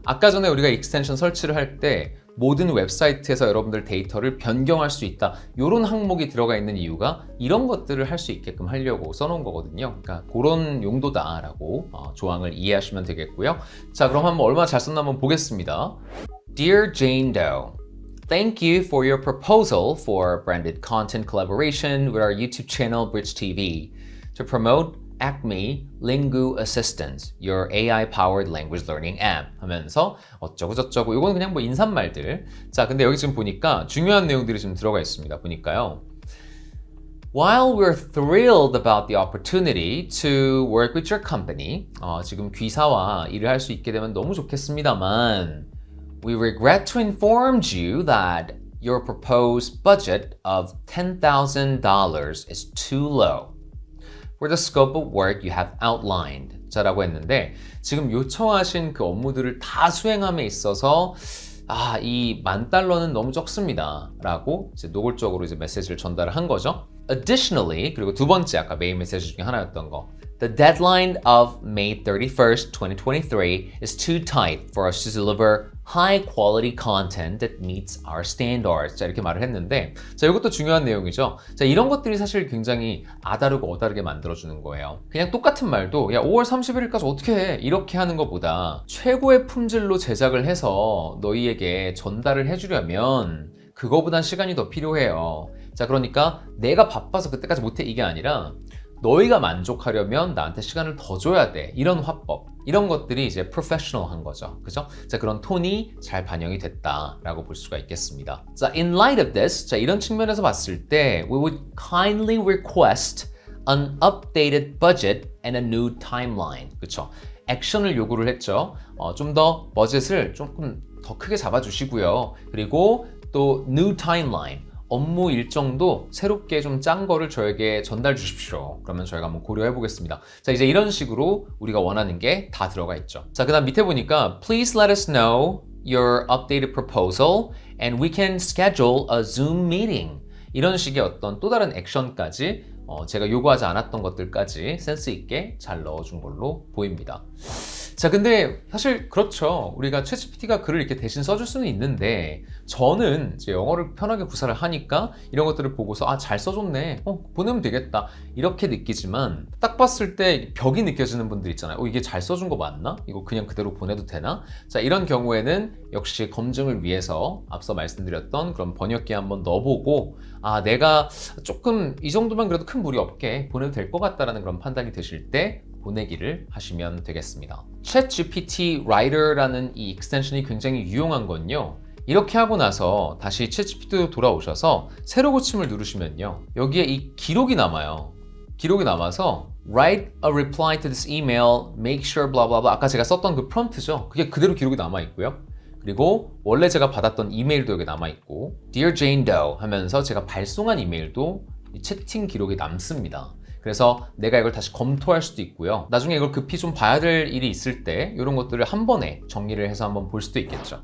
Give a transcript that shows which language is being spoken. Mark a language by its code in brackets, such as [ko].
[ko] 아까 전에 우리가 익스텐션 설치를 할 때 모든 웹사이트에서 여러분들 데이터를 변경할 수 있다, 이런 항목이 들어가 있는 이유가 이런 것들을 할 수 있게끔 하려고 써놓은 거거든요. 그러니까 그런 용도다라고 조항을 이해하시면 되겠고요. 자, 그럼 한번 얼마나 잘 썼나 한번 보겠습니다. [en] Dear Jane Doe, thank you for your proposal for branded content collaboration with our YouTube channel Bridge TV to promote Acme Lingu Assistant, your AI-powered language learning app [ko] 하면서 어쩌고 저쩌고, 이건 그냥 뭐 인사말들. 자, 근데 여기 지금 보니까 중요한 내용들이 지금 들어가 있습니다. 보니까요. [en] While we're thrilled about the opportunity to work with your company, [ko] 지금 귀사와 일을 할 수 있게 되면 너무 좋겠습니다만, [en] we regret to inform you that your proposed budget of $10,000 is too low for the scope of work you have outlined. [ko] 자라고 했는데, 지금 요청하신 그 업무들을 다 수행함에 있어서 이 $10,000는 너무 적습니다 라고 이제 노골적으로 이제 메시지를 전달을 한 거죠. [en] Additionally, [ko] 그리고 두 번째 아까 메인 메시지 중에 하나였던 거, [en] the deadline of May 31st, 2023 is too tight for us to deliver high quality content that meets our standards. [ko] 자, 이렇게 말을 했는데, 자, 이것도 중요한 내용이죠. 자, 이런 것들이 사실 굉장히 아다르고 어다르게 만들어주는 거예요. 그냥 똑같은 말도 야 5월 31일까지 어떻게 해? 이렇게 하는 것보다 최고의 품질로 제작을 해서 너희에게 전달을 해주려면 그거보단 시간이 더 필요해요. 자, 그러니까 내가 바빠서 그때까지 못해 이게 아니라 너희가 만족하려면 나한테 시간을 더 줘야 돼. 이런 화법, 이런 것들이 이제 프로페셔널한 거죠. 그죠? 자, 그런 톤이 잘 반영이 됐다라고 볼 수가 있겠습니다. [en] 자, in light of this, [ko] 자, 이런 측면에서 봤을 때 [en] we would kindly request an updated budget and a new timeline. [ko] 그렇죠? 액션을 요구를 했죠. 좀 더 버젯을 조금 더 크게 잡아주시고요. 그리고 또 new timeline, 업무 일정도 새롭게 좀 짠 거를 저에게 전달 주십시오. 그러면 저희가 한번 고려해 보겠습니다. 자, 이제 이런 식으로 우리가 원하는 게 다 들어가 있죠. 자, 그 다음 밑에 보니까 [en] Please let us know your updated proposal and we can schedule a Zoom meeting. [ko] 이런 식의 어떤 또 다른 액션까지 제가 요구하지 않았던 것들까지 센스 있게 잘 넣어준 걸로 보입니다. 자, 근데 사실 그렇죠. 우리가 챗GPT가 글을 이렇게 대신 써줄 수는 있는데, 저는 이제 영어를 편하게 구사를 하니까 이런 것들을 보고서 잘 써줬네, 보내면 되겠다 이렇게 느끼지만, 딱 봤을 때 벽이 느껴지는 분들 있잖아요. 이게 잘 써준 거 맞나? 이거 그냥 그대로 보내도 되나? 자, 이런 경우에는 역시 검증을 위해서 앞서 말씀드렸던 그런 번역기 한번 넣어보고, 내가 조금 이 정도만 그래도 큰 무리 없게 보내도 될 것 같다라는 그런 판단이 드실 때 보내기를 하시면 되겠습니다. 챗GPT Writer라는 이 익스텐션이 굉장히 유용한 건요, 이렇게 하고 나서 다시 챗GPT로 돌아오셔서 새로 고침을 누르시면요, 여기에 이 기록이 남아요. 기록이 남아서 [en] Write a reply to this email, make sure blah blah blah. [ko] 아까 제가 썼던 그 프롬프트죠. 그게 그대로 기록이 남아 있고요. 그리고 원래 제가 받았던 이메일도 여기 남아 있고, Dear Jane Doe 하면서 제가 발송한 이메일도 이 채팅 기록이 남습니다. 그래서 내가 이걸 다시 검토할 수도 있고요. 나중에 이걸 급히 좀 봐야 될 일이 있을 때 이런 것들을 한 번에 정리를 해서 한번 볼 수도 있겠죠.